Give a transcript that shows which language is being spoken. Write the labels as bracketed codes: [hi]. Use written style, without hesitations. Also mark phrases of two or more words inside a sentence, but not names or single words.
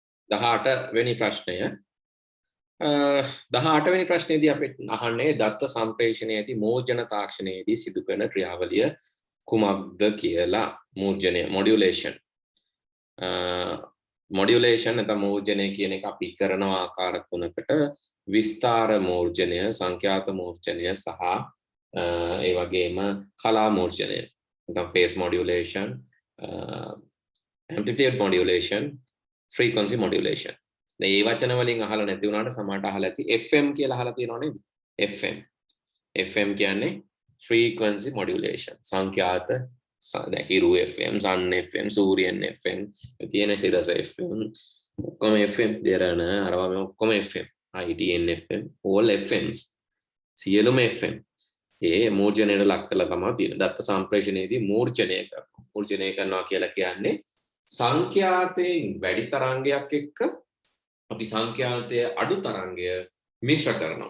[si] 18 වෙනි ප්‍රශ්නය 18 වෙනි ප්‍රශ්නයේදී අපිට අහන්නේ දත්ත සම්ප්‍රේෂණයේදී මෝර්ජන තාක්ෂණයේදී සිදු කරන ක්‍රියාවලිය කුමක්ද කියලා. මෝර්ජනය මොඩියුලේෂන් නැත්නම් මෝර්ජනය කියන එක අපි කරන ආකාර තුනකට විස්තාර මෝර්ජනය, සංඛ්‍යාත මෝර්ජනය සහ ඒ වගේම කලා මෝර්ජනය. [en] නැත්නම් phase modulation, amplitude modulation, frequency modulation. [si] මේ වචන වලින් අහලා නැති වුණාට සමහරට අහලා ඇති FM කියලා අහලා තියෙනව නේද? FM කියන්නේ [en] frequency modulation. [si] සංඛ්‍යාත හිරු FM, sun FM, සූර්යන් FM, තියෙන සිරස FM, ඔක්කොම FM දෙරණ අරවා මේ ඔක්කොම FM, IDN FM, [en] all FMs. [si] සියලුම FM. ඒ මූර්ජනයට ලක් කරලා තමයි තියෙන්නේ. දත්ත සම්ප්‍රේෂණයේදී මූර්ජනය කරනවා. මූර්ජනය කරනවා කියලා කියන්නේ සංඛ්‍යාතයෙන් වැඩි තරංගයක් එක්ක අපි සංඛ්‍යාතයේ අඩු තරංගය මිශ්‍ර කරනවා.